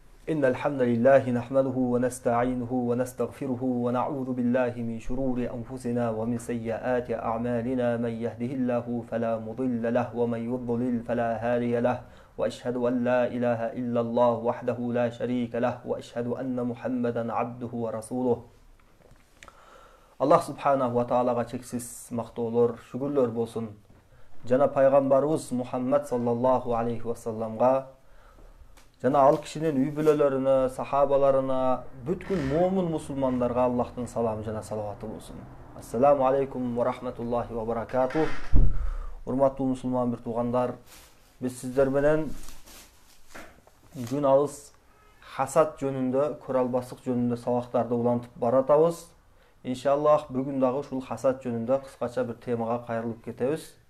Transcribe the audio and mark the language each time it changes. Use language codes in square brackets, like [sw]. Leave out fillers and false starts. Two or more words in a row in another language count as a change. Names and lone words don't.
[ar] إن الحمد لله نحمده ونستعينه ونستغفره ونعوذ بالله من شرور أنفسنا ومن سيئات أعمالنا من يهده الله فلا مضل له ومن يضلل فلا هادي له وأشهد أن لا إله إلا الله وحده لا شريك له وأشهد أن محمدا عبده ورسوله. الله سبحانه وتعالى [ky] чексиз мактоолор, шүгүрлөр болсун. Жана пайгамбарыбыз Мухаммад [ar] صلى الله عليه وسلم, [ky] жана ал кишинин үй бүлөлөрүнө, сахабаларына, бүткүл момун мусулмандарга Аллахтын саламы жана салаваты болсун. [ar] السلام عليكم ورحمة الله وبركاته. [ky] Урматтуу мусулман бир туугандар, биз сиздер менен күн алыс хасад жөнүндө, көрө албастык жөнүндө сабактарды улантып баратабыз. Иншаллах бүгүн дагы ушул хасад жөнүндө кыскача бир темага кайрылып кетебиз.